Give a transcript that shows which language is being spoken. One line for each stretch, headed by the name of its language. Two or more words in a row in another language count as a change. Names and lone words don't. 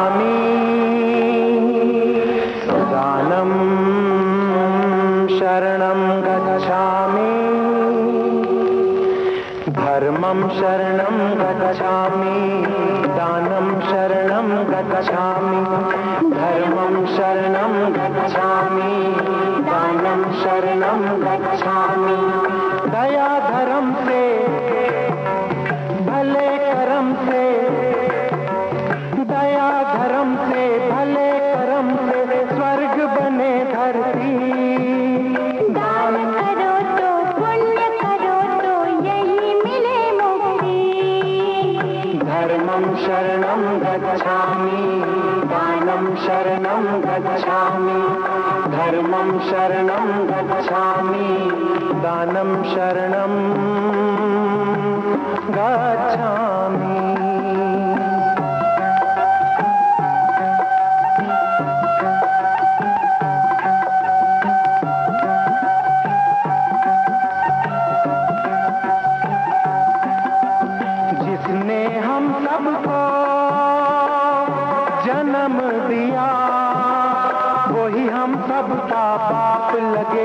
Pali: दानम शरणं गच्छामि, धर्मं शरणं गच्छामि, दानं शरणं गच्छामि, धर्मं शरणं गच्छामि, दानं शरणं गच्छामि।
Hindi: दया धर्म से भले कर्म से, दया धर्म से भले कर्म से स्वर्ग बने धरती। दान करो तो पुण्य करो तो यही मिले मुक्ति।
Pali: धर्मं शरणं गच्छामि, दानं दानं शरणं गच्छामि धर्मं शरणं गच्छामि दानं शरणं गच्छामि।
Hindi: जिसने हम सबको जन्म दिया वही हम सबका बाप लगे।